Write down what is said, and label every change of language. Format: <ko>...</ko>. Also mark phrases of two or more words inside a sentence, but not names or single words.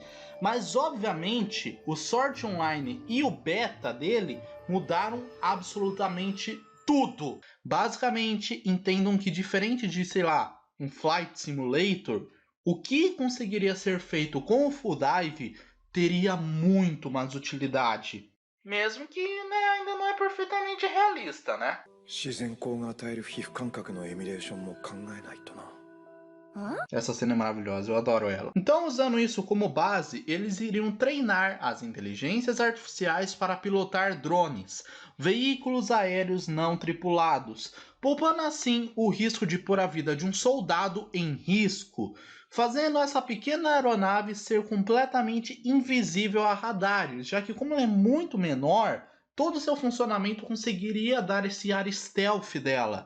<pt>Mas, obviamente, o Sword Online e o beta dele mudaram absolutamente tudo. Basicamente, entendam que diferente de, sei lá, um Flight Simulator, o que conseguiria ser feito com o Full Dive teria muito mais utilidade. Mesmo que, né, ainda não é perfeitamente realista, né?</pt> <ja>自然光が与える皮膚感覚のエミュレーションも考えないとな。</ja> <pt>Essa cena é maravilhosa, eu adoro ela. Então, usando isso como base, eles iriam treinar as inteligências artificiais para pilotar drones, veículos aéreos não tripulados, poupando assim o risco de pôr a vida de um soldado em risco, fazendo essa pequena aeronave ser completamente invisível a radares, já que como ela é muito menor, todo o seu funcionamento conseguiria dar esse ar stealth dela.</pt>